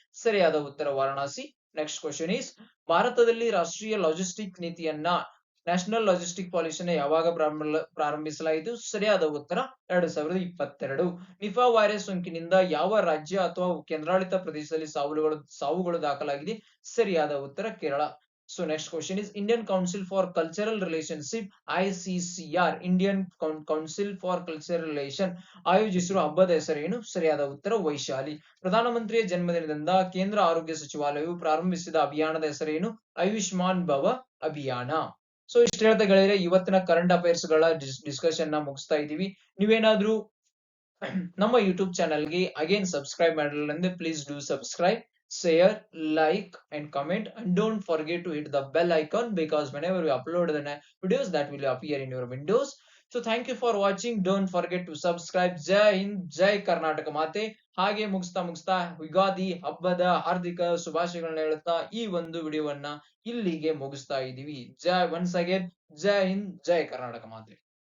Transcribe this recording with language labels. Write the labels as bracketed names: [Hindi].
[Kannada] ಸರಿಯಾದ ಉತ್ತರ Varanasi. [English] next question is [Kannada] ಭಾರತದಲ್ಲಿ ರಾಷ್ಟ್ರೀಯ ಲಾಜಿಸ್ಟಿಕ್ ನೀತಿಯನ್ನ ನ್ಯಾಷನಲ್ ಲಾಜಿಸ್ಟಿಕ್ ಪಾಲಿಸಿನ ಯಾವಾಗ ಪ್ರಾರಂಭಿಸಲಾಯಿತು? ಸರಿಯಾದ ಉತ್ತರ 2022. ನಿಫಾ ವೈರಸ್ ಸೋಂಕಿನಿಂದ ಯಾವ ರಾಜ್ಯ ಅಥವಾ ಕೇಂದ್ರಾಡಳಿತ ಪ್ರದೇಶದಲ್ಲಿ ಸಾವುಗಳು ದಾಖಲಾಗಿದೆ? ಸರಿಯಾದ ಉತ್ತರ Kerala. [English] So next question is Indian Council for Cultural Relationship ICCR Indian Council for Cultural Relation [Kannada] ಆಯೋಜಿಸಿರುವ ಹಬ್ಬದ ಹೆಸರೇನು? ಸರಿಯಾದ ಉತ್ತರ ವೈಶಾಲಿ. ಪ್ರಧಾನಮಂತ್ರಿಯ ಜನ್ಮದಿನದಿಂದ ಕೇಂದ್ರ ಆರೋಗ್ಯ ಸಚಿವಾಲಯವು ಪ್ರಾರಂಭಿಸಿದ ಅಭಿಯಾನದ ಹೆಸರೇನು? ಆಯುಷ್ಮಾನ್ ಭವ ಅಭಿಯಾನ. ಸೊ ಇಷ್ಟು ಹೇಳ್ತಾ ಗೆಳೆಯರೆ ಇವತ್ತಿನ ಕರೆಂಟ್ ಅಫೇರ್ಸ್ ಗಳ ಡಿಸ್ಕಷನ್ ನ ಮುಗಿಸ್ತಾ ಇದೀವಿ. ನೀವೇನಾದ್ರೂ ನಮ್ಮ ಯೂಟ್ಯೂಬ್ ಚಾನಲ್ಗೆ ಅಗೇನ್ ಸಬ್ಸ್ಕ್ರೈಬ್ ಮಾಡಿಲ್ಲ ಅಂದ್ರೆ [English] Please do subscribe, share, like and comment, and don't forget to hit the bell icon because whenever we upload the videos that will appear in your windows. So thank you for watching. Don't forget to subscribe. Jai Hind, Jai Karnataka Mate. [Kannada] ಹಾಗೆ ಮುಗಿಸ್ತಾ ಯುಗಾದಿ ಹಬ್ಬದ ಹಾರ್ದಿಕ ಶುಭಾಶಯಗಳನ್ನ ಹೇಳುತ್ತಾ ಈ ಒಂದು ವಿಡಿಯೋವನ್ನ ಇಲ್ಲಿಗೆ ಮುಗಿಸ್ತಾ ಇದೀವಿ. ಜೈ [English] once again [Kannada] ಜೈ ಹಿಂದ್, ಜೈ ಕರ್ನಾಟಕ ಮಾತೆ.